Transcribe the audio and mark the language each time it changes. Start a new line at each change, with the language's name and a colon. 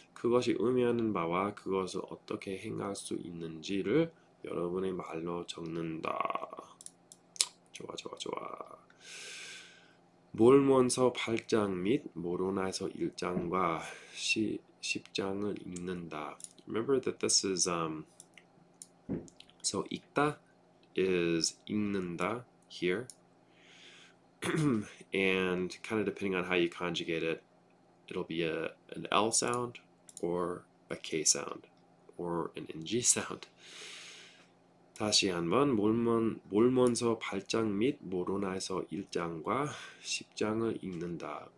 Korean: 그것이 의미하는 바와 그것을 어떻게 행할 수 있는지를 여러분의 말로 적는다. 좋아. 몰몬서 8장 및 모로나서 1장과 10장을 읽는다.
English: Remember that this is so 읽다 is 읽는다 here. And kind of depending on how you conjugate it, it'll be an L sound or a K sound or an NG sound.
Korean: 다시 한번 몰몬서 8장 및 모로나서 1장과 10장을 읽는다.